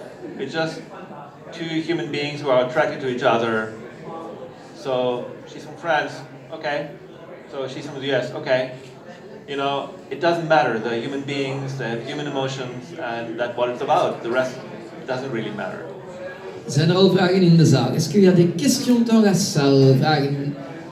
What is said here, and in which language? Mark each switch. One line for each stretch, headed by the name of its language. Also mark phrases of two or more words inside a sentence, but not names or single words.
English: It's just 2 human beings who are attracted to each other. So she's from France, okay. So she's from the US, okay. You know, it doesn't matter. They're human beings, they have human emotions, and that's what it's about. The rest doesn't really matter.
Dutch: Zijn er al vragen in de zaal?
French: Est-ce qu'il y a des questions dans la salle?
Dutch: Vragen